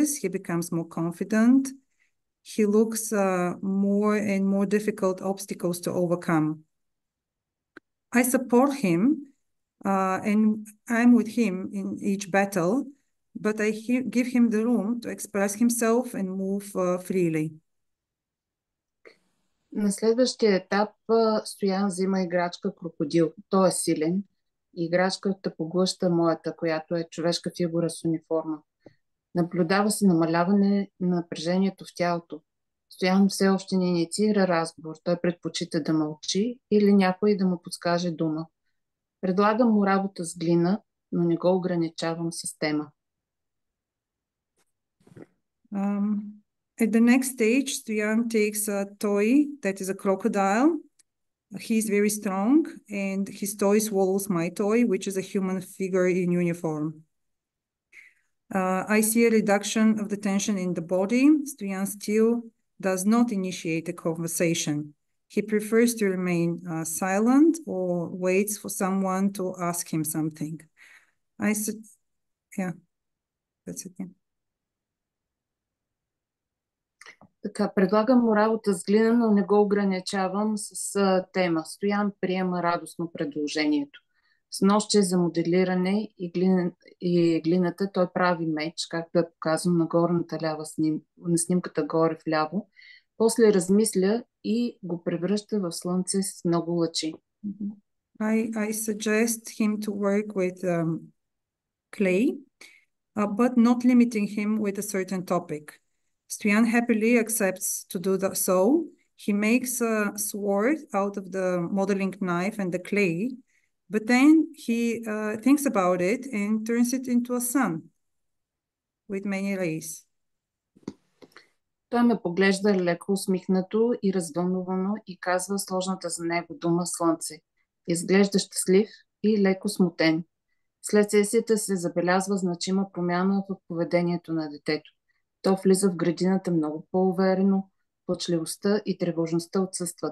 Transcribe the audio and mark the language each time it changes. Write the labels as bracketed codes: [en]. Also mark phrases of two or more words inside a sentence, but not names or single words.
[en] He becomes more confident. He looks more and more difficult obstacles to overcome. I support him and I'm with him in each battle, but I give him the room to express himself and move freely. [bg] На следващия етап Стоян взима играчка крокодил. Той е силен. Играчката поглъща моята, която е човешка фигура с униформа. Наблюдава се намаляване на напрежението в тялото. Стоян все още не инициира разговор. Той предпочита да мълчи или някой да му подскаже дума. Предлагам му работа с глина, но не го ограничавам с тема. [en] At the next stage, Stoyan takes a toy that is a crocodile. He's very strong, and his toy swallows my toy, which is a human figure in uniform. I see a reduction of the tension in the body. Stoyan still does not initiate a conversation. He prefers to remain silent or waits for someone to ask him something. Yeah, that's it. Yeah. [bg] Така, предлагам му работа с глина, но не го ограничавам с тема. Стоян приема радостно предложението. С нощче за моделиране и глината той прави меч, както е показано на горната лява на снимката горе вляво. После размисля и го превръща в слънце с много лъчи. [en] I suggest him to work with clay, but not limiting him with a certain topic. Stoyan happily accepts to do so. He makes a sword out of the modeling knife and the clay, but then he thinks about it and turns it into a sun with many rays. [bg] Той ме поглежда леко усмихнато и развълнувано и казва сложната за него дума слънце. Изглежда щастлив и леко смутен. След сесията се забелязва значима промяна в поведението на детето. То влиза в градината много по-уверено, плачливостта и тревожността отсъстват.